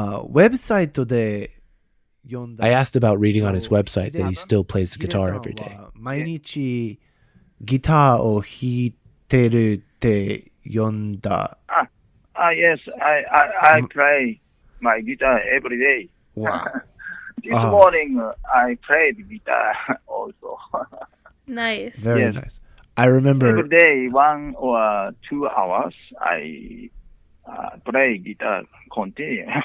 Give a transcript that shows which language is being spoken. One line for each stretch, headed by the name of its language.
Japanese: Website で読んだ。
English: I asked about reading on his website that he still plays the guitar every day.
Japanese: 毎日ギターを弾いてるって読んだ。
English: Yes, I play my guitar every day. Wow. This morning I played guitar also. Nice. Very nice. I remember every day 1 or 2 hours I play guitar continue.